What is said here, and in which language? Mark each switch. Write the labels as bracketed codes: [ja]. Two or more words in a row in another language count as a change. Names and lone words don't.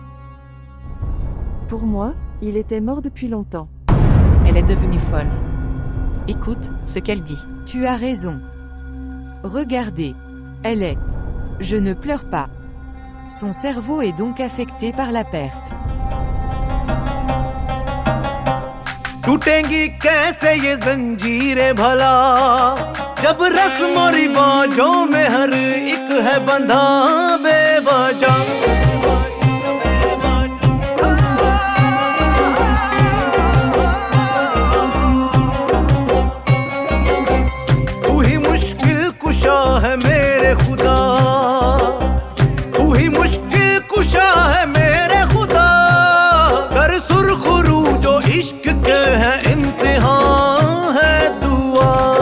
[fr] Pour moi, il était mort depuis longtemps. Elle est devenue folle. Écoute ce qu'elle dit. Tu as raison. Regardez. Elle est. Je ne pleure pas. Son cerveau est donc affecté par la perte. [hi] टूटेंगी कैसे ये जंजीरें भला जब रस्म और रिवाजों में हर एक है बंधा बेवजह तू ही मुश्किल कुशा है मेरे खुदा तू ही मुश्किल कुशा है मेरे खुदा कर सुरखरू जो इश्क के है इम्तिहान है दुआ